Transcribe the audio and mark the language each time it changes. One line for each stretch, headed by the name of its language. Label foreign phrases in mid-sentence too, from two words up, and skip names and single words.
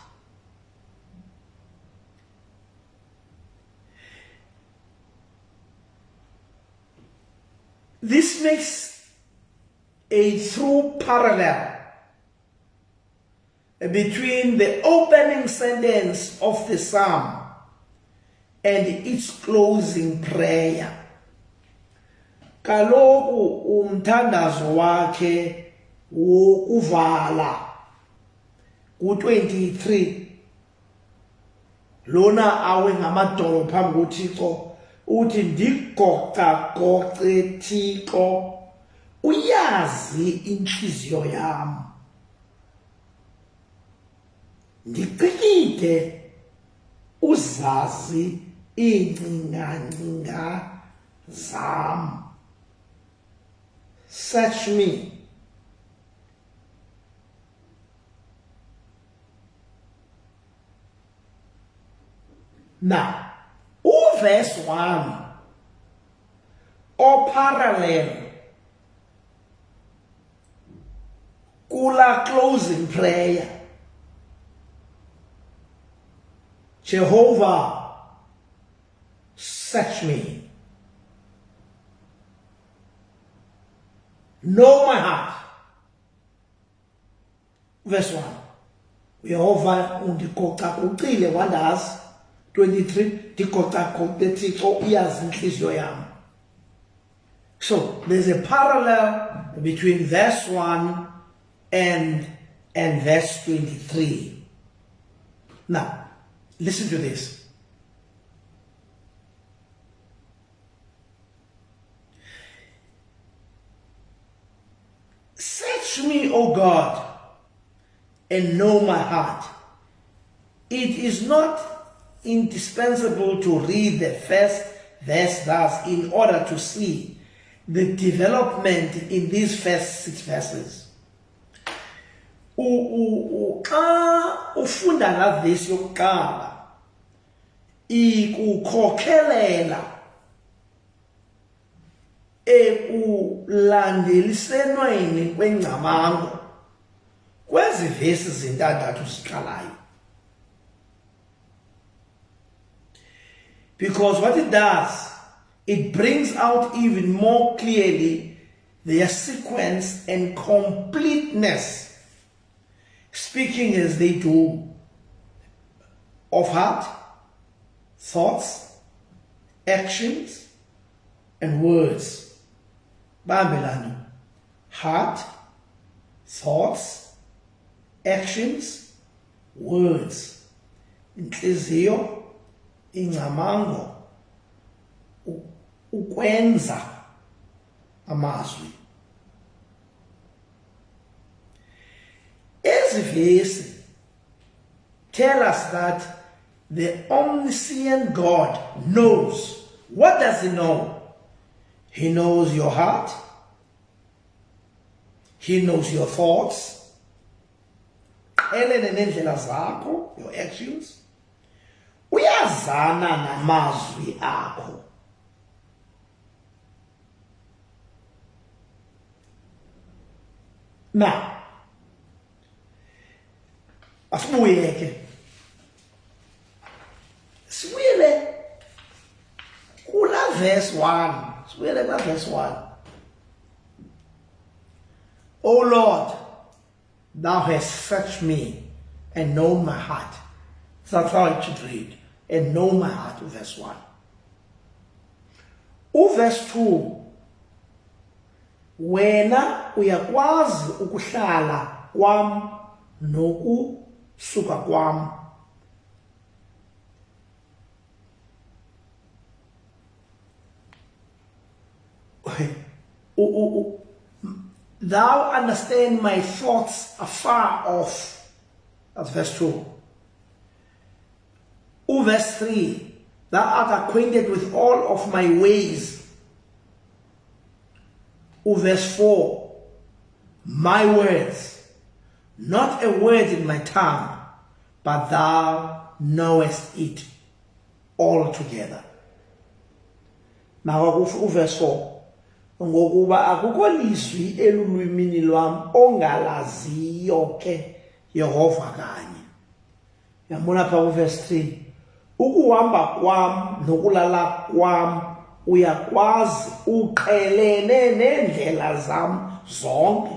English: This makes a true parallel between the opening sentence of the psalm and its closing prayer.
Xhosa: Kaloku umthandazo wakhe wokuvala ku-23 lona awe ngamadolo phambi kuThixo uthi ndigocagoce Thixo, uyazi inhliziyo yam, ndiqikide uzazi iingcinga zam.
English: Search me. Now, verse 1 or parallel kula closing prayer, Jehovah, search me, know my heart.
Xhosa: Verse 1, Jehovah undikoca ucile wandazi.
English: 23, so there's a parallel between verse 1 and verse 23. Now, listen to this. Search me, O God, and know my heart. It is not indispensable to read the first verse thus in order to see the development in these first 6 verses.
Xhosa: Xa ufunda la verse yokuqala ikukhokhelela ekulandelisenweni kwengcamango kwezi verse zintandathu ziqalayo.
English: Because what it does, it brings out even more clearly their sequence and completeness, speaking as they do of heart, thoughts, actions, and words.
Xhosa: Bambelani.
English: Heart, thoughts, actions, words.
Xhosa: Inhliziyo, ingcamango, ukwenza amazwi. Ezi vesi
English: tell us that the omniscient God knows. What does he know? He knows your heart, He knows your thoughts, your actions.
Xhosa: Uyazana namazwi akho. Now, asibuyeke. Sibuyele kula verse 1. Sibuyele kula verse 1.
English: O Lord, thou hast searched me and known my heart. That's how it should read. And know my heart, verse 1. Verse 2.
Xhosa: Wena uyakwazi ukuhlala kwam nokusuka kwam.
English: Thou understand my thoughts afar off. That's verse 2. Verse 3. Thou art acquainted with all of my ways. Verse 4. My words, not a word in my tongue, but thou knowest it altogether. Now verse 4.
Xhosa: Ngokuba akukho lizwi elulwimini lwam ongalaziyo ke Yehova kanye. Yambona pha verse 3. Ukuhamba kwam nokulala kwam uyakwazi uqhelene nendlela zam zonke.